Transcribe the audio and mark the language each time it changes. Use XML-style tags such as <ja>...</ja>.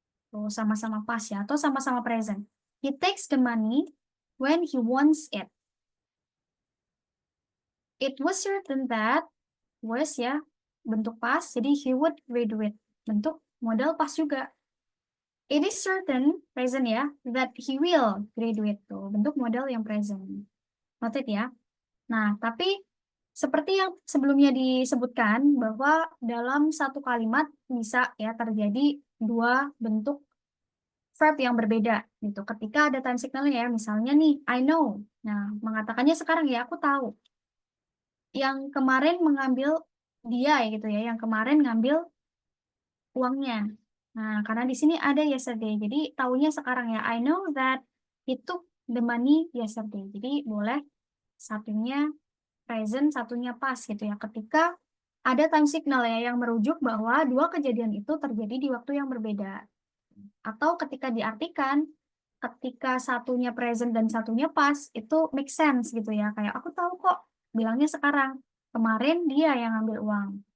<id>Tuh, sama-sama past ya, atau sama-sama present.</id> <en>He takes the money when he wants it. It was certain that, was ya,</en> <id>bentuk past, jadi</id> <en>he would graduate.</en> <id>Bentuk modal past juga.</id> <en>It is certain, present ya, that he will graduate.</en> <id>Tuh, bentuk modal yang present. Noted ya. Nah, tapi seperti yang sebelumnya disebutkan, bahwa dalam satu kalimat bisa ya terjadi dua bentuk verb yang berbeda. Gitu. Ketika ada time signalnya ya, misalnya nih,</id> <en>I know.</en> <id>Nah, mengatakannya sekarang ya, aku tahu. Yang kemarin mengambil dia ya gitu ya, yang kemarin ngambil uangnya. Nah, karena di sini ada yesterday, jadi tahunya sekarang ya.</id> <en>I know that he took the money yesterday.</en> <id>Jadi boleh satunya present, satunya past gitu ya. Ketika ada time signal ya yang merujuk bahwa dua kejadian itu terjadi di waktu yang berbeda. Atau ketika diartikan, ketika satunya present dan satunya past, itu make sense gitu ya. Kayak aku tahu kok, bilangnya sekarang. Kemarin dia yang ngambil uang.</id>